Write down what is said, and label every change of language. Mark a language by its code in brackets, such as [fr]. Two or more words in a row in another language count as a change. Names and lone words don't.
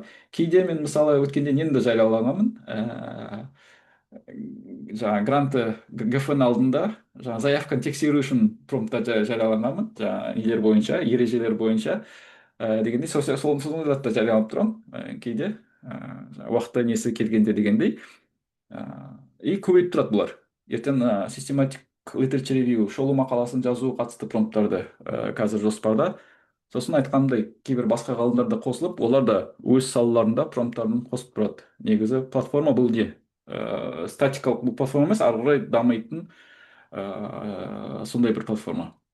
[kk] Кейде мен мысалы өткенде нені жариялағанмын, гранты ГФ-ның алдында заявканы тексеру үшін промпттар жариялағанмын, ережелер бойынша дегендей, соны да жариялап тұрамын кейде, уақытта несі келгенде дегендей. И көбейіп тұрады бұлар. Ертең [en] systematic literature review, [kk] шолу мақаласын жазу қатысты промпттарды қазір жоспарда. Сосын айтқанымдай, кейбір басқа ғалымдар да қосылып, олар да өз салаларында промпттарын қосып тұрады. Негізі платформа бұл не? Статикалық бұл платформа емес, ары қарай дамитын сондай бір платформа.